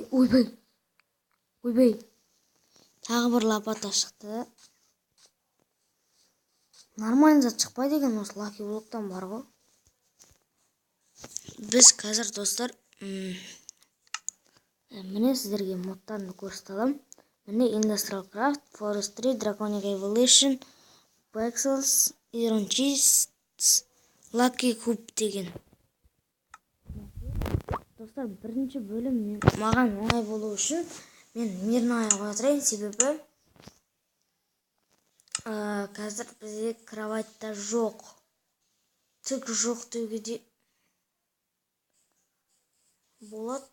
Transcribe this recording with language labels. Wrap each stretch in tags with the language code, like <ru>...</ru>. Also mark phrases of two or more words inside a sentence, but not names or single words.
<kk>Ойбай. Тағы бір лопата шықты. Нормально зат шықпайды екен осы лаки блоктан бар ғой. Біз қазір достар... Міне сіздерге модтарын көрсете аламын. Міне Industrial Craft, Forestry, Draconic Evolution, Pixels, Iron Cheese, Lucky Cube деген. Достар, бірінші бөлім маған оңай болу үшін мен мирная қоя тұрайын, себебі қазір бізде кроватьта жоқ. Түк жоқ деуге де болады.</kk>